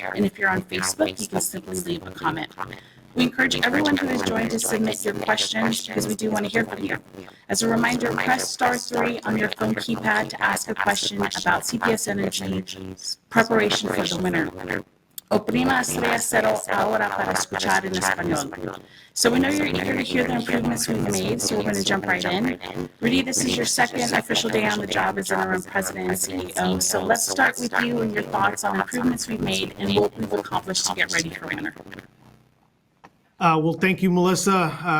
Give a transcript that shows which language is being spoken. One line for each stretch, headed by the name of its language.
English: And if you're on Facebook, you can simply leave a comment. We encourage everyone who has joined to submit your questions because we do want to hear from you. As a reminder, press *3 on your phone keypad to ask a question about CPS Energy's preparation for the winter.
Spanish: Oprima estrella cero ahora para escuchar en español.
English: So we know you're eager to hear the improvements we've made, so we're going to jump right in. Rudy, this is your second official day on the job as interim president and CEO. So let's start with you and your thoughts on improvements we've made and what we've accomplished to get ready for winter. Well, thank you, Melissa.